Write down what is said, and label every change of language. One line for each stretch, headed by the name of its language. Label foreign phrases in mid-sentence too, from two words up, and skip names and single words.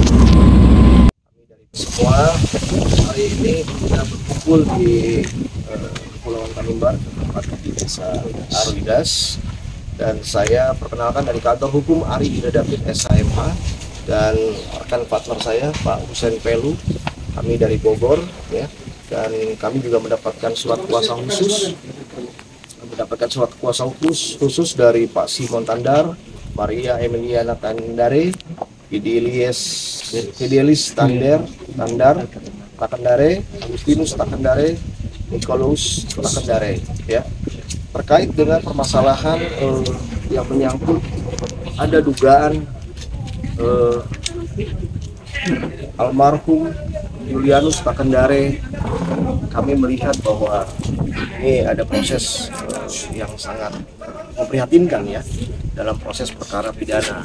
Indonesian: Semua hari ini kita berkumpul di Kepulauan Tanimbar, tempat di Desa Aruidas, dan saya perkenalkan dari kantor hukum Ari Ida David SHMH dan rekan partner saya Pak Husein Pelu, kami dari Bogor ya, dan kami juga mendapatkan surat kuasa khusus dari Pak Simon Tandar, Maria Emiliana Tandare, Fidelis Tandar, Takendare, Agustinus Takendare, Nikolaus Takendare ya, terkait dengan permasalahan yang menyangkut ada dugaan almarhum Julianus Takendare. Kami melihat bahwa ini ada proses yang sangat memprihatinkan ya dalam proses perkara pidana.